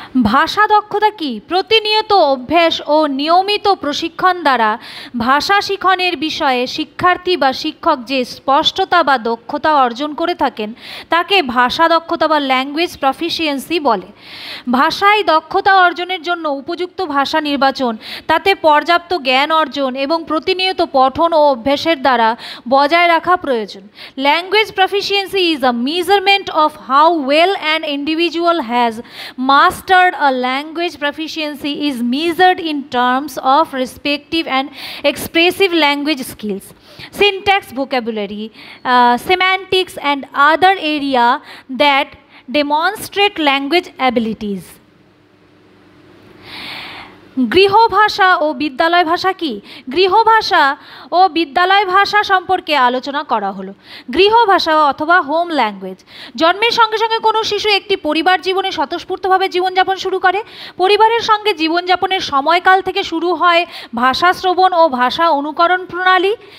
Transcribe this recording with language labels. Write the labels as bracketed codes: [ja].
[bn] ভাষা দক্ষতা কি? প্রতিনিয়ত অভ্যাস ও নিয়মিত প্রশিক্ষণ দ্বারা ভাষা শিখনের বিষয়ে শিক্ষার্থী বা শিক্ষক যে স্পষ্টতা বা দক্ষতা অর্জন করে থাকেন তাকে ভাষা দক্ষতা বা ল্যাঙ্গুয়েজ প্রফিসিয়েন্সি বলে। ভাষায় দক্ষতা অর্জনের জন্য উপযুক্ত ভাষা নির্বাচন, তাতে পর্যাপ্ত জ্ঞান অর্জন এবং প্রতিনিয়ত পঠন ও অভ্যাসের দ্বারা বজায় রাখা প্রয়োজন। [en] Language proficiency is a measurement of how well an individual has master a language proficiency is measured in terms of respective and expressive language skills, syntax, vocabulary, semantics and other area that demonstrate language abilities. [bn] গৃহভাষা ও বিদ্যালয় ভাষা কি? গৃহভাষা ও বিদ্যালয় ভাষা সম্পর্কে আলোচনা করা হলো। গৃহভাষা অথবা হোম ল্যাঙ্গুয়েজ। জন্মের সঙ্গে সঙ্গে কোনো শিশু একটি পরিবার জীবনে স্বতঃস্ফূর্তভাবে জীবনযাপন শুরু করে। পরিবারের সঙ্গে জীবনযাপনের সময়কাল থেকে শুরু হয় ভাষা শ্রবণ ও ভাষা অনুকরণ প্রণালী।